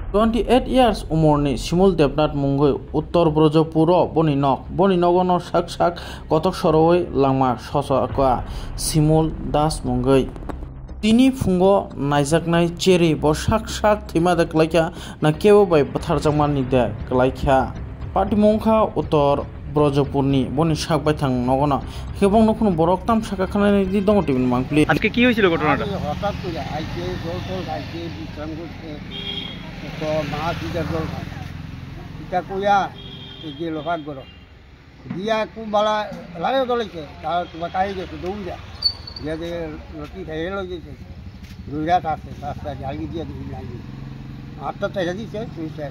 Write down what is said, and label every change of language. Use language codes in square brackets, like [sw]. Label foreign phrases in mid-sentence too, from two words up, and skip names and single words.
[trp] 28 years umurni Simul Debnath Mungoi Uttor Brojapuro Boninogono sak kotok soroi langma sosaka Simul Das Mungoi Tini fungo naijaknai cheri bo sak thima de klaikha na kebo bai batharjakman ni de klaikha Patimongkha Uttor ব্রজপুরনি বনি শাক বাইথাং নগনা এবং নকুন বরকতাম শাখা খানানি দি দং টিভিন মাংপ্লি [bn] আজকে কি হয়েছিল ঘটনাটা হঠাৎ করে আইছে জল খাইছে বিশ্রাম করছে তো মাছ দিদার জল খায় এটা কইয়া এই লোহার গর দিয়া খুব বালা লাগে দলাইছে তার তোমার কাই গেছে দৌড়া দিয়া যে রুটি খাইয়ে লই গেছে দৌড়া থাকছে রাস্তা ঝালগি দিয়া দিই লাগি আটটা টাকা দিছে তুই শেষ